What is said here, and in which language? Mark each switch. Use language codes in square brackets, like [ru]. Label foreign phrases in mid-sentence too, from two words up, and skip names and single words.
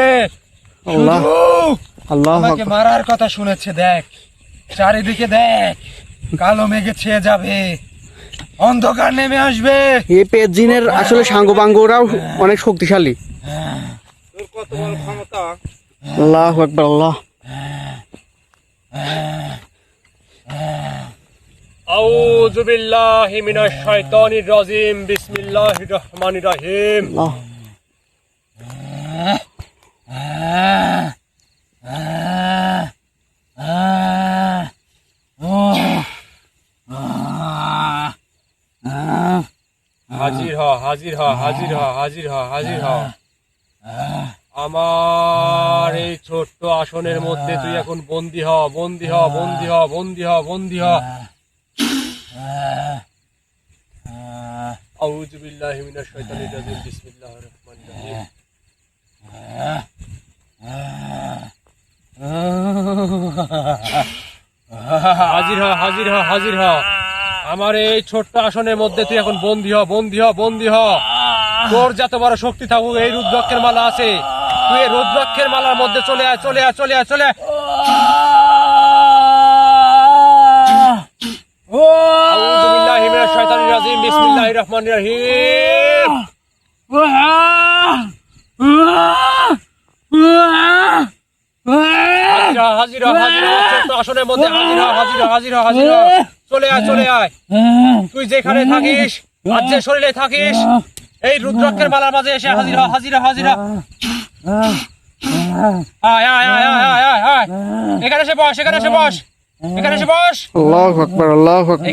[bn] আল্লাহ, শুধু আল্লাহু আমাকে আকবার। মারার কথা শুনেছে। দেখ চারিদিকে দেখ, কালো মেঘে ছেয়ে যাবে, অন্ধকার নেমে আসবে। এই পেট জিনের আসলে সাঙ্গপাঙ্গরাও অনেক শক্তিশালী। তোর কত বড় ক্ষমতা। [ar] الله أكبر، الله. أعوذ بالله من الشيطان الرجيم، بسم الله الرحمن الرحيم. [bn] আল্লাহ, হাজির হ, হাজির হ, হাজির হ, হাজির হ, হাজির হ। আমার এই ছোট্ট আসনের মধ্যে তুই এখন বন্দি হ, বন্দি হ, বন্দি হ, বন্দি হ, বন্দি হ। [ar] أعوذ بالله من الشيطان الرجيم، بسم الله الرحمن الرحيم. [bn] হাজির হ, হাজির হ, হাজির হ। আমার এই ছোট্ট আসনের মধ্যে তুই এখন বন্দি হ, বন্দি হ, বন্দি হ। তোর যত বড় শক্তি থাকুক, এই রুদ্রাক্ষের মালা আছে, তুই এই রুদ্রাক্ষের মালার মধ্যে চলে আয়, চলে আয়, চলে আয়, চলে আয়। [ar] أعوذ بالله من الشيطان الرجيم، بسم الله الرحمن الرحيم. [bn] হাজির হ, হাজির হ, ছোট্ট আসনের মধ্যে হাজির হ, হাজির হ, হাজির হ, হাজির হ। চলে আয়, চলে আয়। তুই যেখানে থাকিস আর যে শরীরে থাকিস, এই রুদ্রাক্ষের মালার মাঝে এসে হাজির হ, হাজির হ, হাজির হ। আয়, আয়, আয়, আয়, আয়, আয়, আয়। এখানে এসে বস, এখানে এসে বস, এখানে এসে বস, [ar] الله أكبر، الله أكبر,